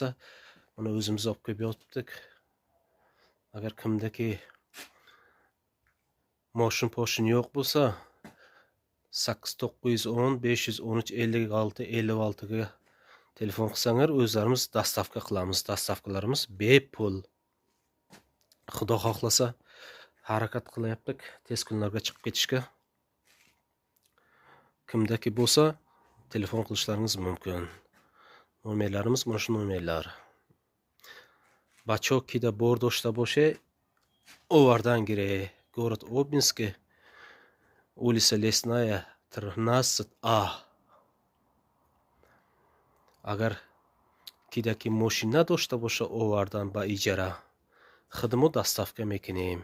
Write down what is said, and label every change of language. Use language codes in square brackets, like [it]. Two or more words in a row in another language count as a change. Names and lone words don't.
[uz] Buni o'zimiz olib kelib yotdik. Agar kimdaki moshin yo'q bo'lsa, 8910 513 56 56 ga telefon qilsanglar, o'zlarimiz dastavka qilamiz. Dastavkalarimiz bepul. Xudo xohlasa harakat qilyaptik tez kunlarga chiqib ketishga. Kimdaki bo'lsa, telefon qilishlaringiz mumkin. Nomerlarimiz mana shu nomerlar. [tg] Бачокида бор дошта боше, овардан гире. [ru] Город Обнинска, улица Лесная, 13А. [tg] Агар кидаки мошина дошта боша, овардан ба иҷара, хидмат доставка мекунем.